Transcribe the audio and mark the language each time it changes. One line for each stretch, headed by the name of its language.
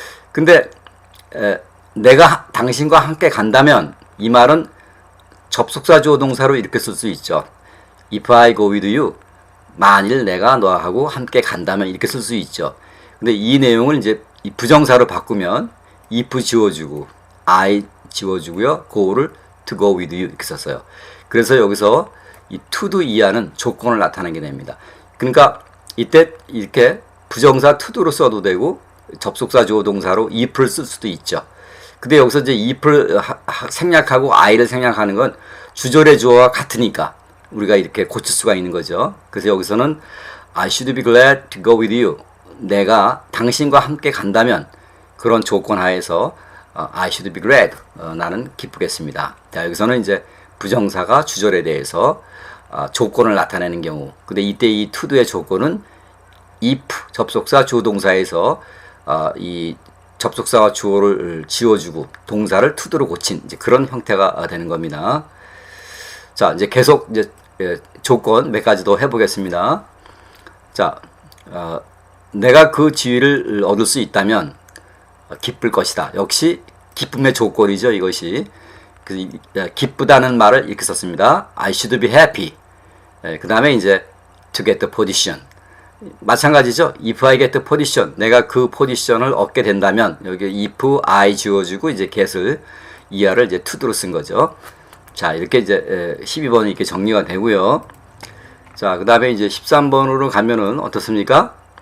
Korean: 근데 내가 당신과 함께 간다면 이 말은 접속사 주어 동사로 이렇게 쓸 수 있죠.
English: If I go with you.
Korean: 만일 내가 너하고 함께 간다면 이렇게 쓸 수 있죠. 근데 이 내용을 이제 이 부정사로 바꾸면 if 지워주고 I 지워주고요. go를 to go with you 이렇게 썼어요. 그래서 여기서 이 to도 이하는 조건을 나타내게 됩니다. 그러니까 이때 이렇게 부정사 to도로 써도 되고 접속사 주어 동사로 if를 쓸 수도 있죠. 근데 여기서 이제 if를 생략하고 I를 생략하는 건 주절의 주어와 같으니까 우리가 이렇게 고칠 수가 있는 거죠. 그래서 여기서는
English: I should be glad to go with you.
Korean: 내가 당신과 함께 간다면 그런 조건 하에서
English: I should be glad.
Korean: 나는 기쁘겠습니다. 자, 여기서는 이제 부정사가 주절에 대해서 조건을 나타내는 경우. 근데 이때 이 to도의 조건은 if 접속사 주어동사에서 이 접속사와 주어를 지워주고 동사를 to도로 고친 이제 그런 형태가 되는 겁니다. 자, 이제 계속 이제 조건 몇 가지 더 해보겠습니다. 자, 내가 그 지위를 얻을 수 있다면 기쁠 것이다. 역시 기쁨의 조건이죠, 이것이. 기쁘다는 말을 이렇게 썼습니다.
English: I should be happy.
Korean: 그 다음에 이제
English: to get the position.
Korean: 마찬가지죠.
English: If I get the position.
Korean: 내가 그 포지션을 얻게 된다면 여기 if I 지워주고 이제 get을 이하를 이제 to도로 쓴 거죠. 자, 이렇게 이제 12번은 이렇게 정리가 되고요. 자, 그 다음에 이제 13번으로 가면은 어떻습니까?